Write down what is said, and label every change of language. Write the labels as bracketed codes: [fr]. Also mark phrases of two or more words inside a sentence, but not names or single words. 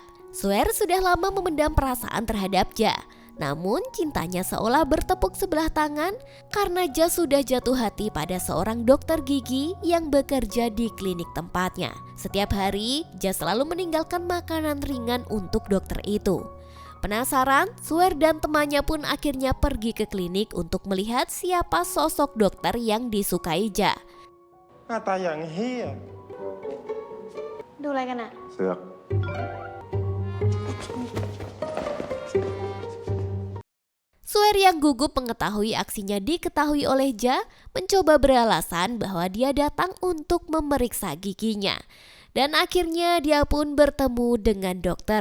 [id] Suer sudah lama memendam perasaan terhadap Ja. Namun cintanya seolah bertepuk sebelah tangan karena Ja sudah jatuh hati pada seorang dokter gigi yang bekerja di klinik tempatnya. Setiap hari Ja selalu meninggalkan makanan ringan untuk dokter itu. Penasaran, Suer dan temannya pun akhirnya pergi ke klinik untuk melihat siapa sosok dokter yang disukai Ja. [th] หน้าตาอย่างเฮีย ดูอะไรกันอะ เสือก [id] Suer yang gugup mengetahui aksinya diketahui oleh Ja mencoba beralasan bahwa dia datang untuk memeriksa giginya. Dan akhirnya dia pun bertemu dengan Dr.